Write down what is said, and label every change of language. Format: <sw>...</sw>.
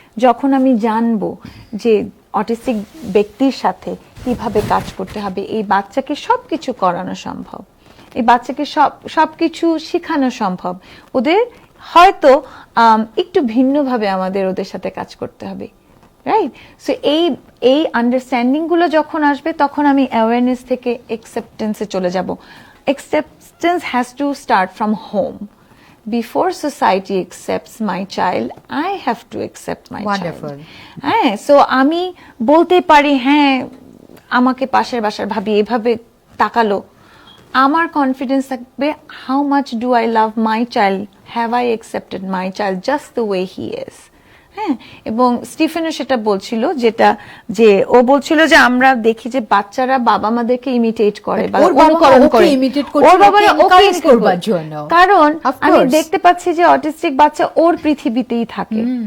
<bn>যখন আমি জানবো যে অটিস্টিক ব্যক্তির সাথে কিভাবে কাজ করতে হবে, এই বাচ্চাকে সবকিছু করানো সম্ভব, এই বাচ্চাকে সবকিছু শেখানো সম্ভব, ওদের হয়তো একটু ভিন্নভাবে আমাদের ওদের সাথে কাজ করতে হবে, রাইট? সো এই আন্ডারস্ট্যান্ডিং গুলো যখন আসবে তখন আমি অ্যাওয়ারনেস থেকে অ্যাকসেপ্টেন্সে চলে যাব।</bn> <en>Acceptance has to start from home. Before society accepts my child, I have to accept my Wonderful. child.</en> <bn>হ্যাঁ, সো আমি বলতে পারি হ্যাঁ আমাকে পাশের বাসার ভাবি এভাবে তাকালো, আমার কনফিডেন্স থাকবে</bn> <en>How much do I love my child, have I accepted my child just the way he is.</en> <bn>হ্যাঁ, এবং স্টিফেনও সেটা বলছিল, যে ও বলছিল যে আমরা দেখি যে বাচ্চারা বাবা মাদেরকে ইমিটেট করে বা অনুকরণ করে, ওর বাবা ওকে করবার জন্য, কারণ আমি দেখতে পাচ্ছি যে অটিস্টিক বাচ্চা ওর পৃথিবীতেই থাকে।</bn>